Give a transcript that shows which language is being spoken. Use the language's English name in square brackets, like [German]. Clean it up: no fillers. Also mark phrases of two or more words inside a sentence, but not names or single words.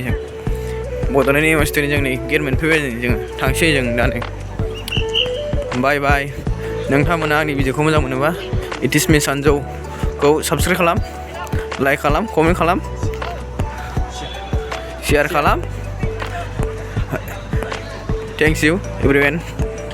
[Bodo] जों बड'लेण्ड इउनिभारसिटिनि जोंनि गेट मोनफैबाय जों थांसै जों दा नै बाय बाय नोंथांमोना आंनि भिडिअखौ मोजां मोनोबा [English] it is me [Bodo] सानजौखौ साबस्क्राइब खालाम लाइक खालाम कमेन्ट खालाम शेयार खालाम [English] thanks you everyone